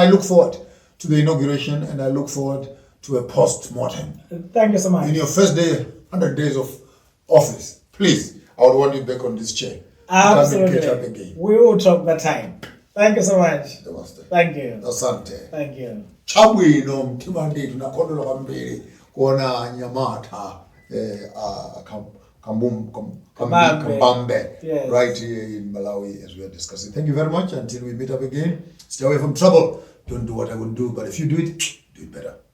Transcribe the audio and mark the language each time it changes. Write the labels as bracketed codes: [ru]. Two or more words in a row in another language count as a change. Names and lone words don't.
[en] I look forward to the inauguration, and I look forward to a post-mortem. Thank you so much. In your first day, 100 days of office, please, I would want you back on this chair. Absolutely. Come and catch up again. We will talk that time. Thank you so much. Namaste. Thank you. Asante. Thank you. [ny] Chabwino mtima ndi tunakondolo kwambiri kuona Nyamata Kabambe, [en] yes, right here in Malawi as we are discussing. Thank you very much. Until we meet up again, stay away from trouble. Don't do what I would do, but if you do it better.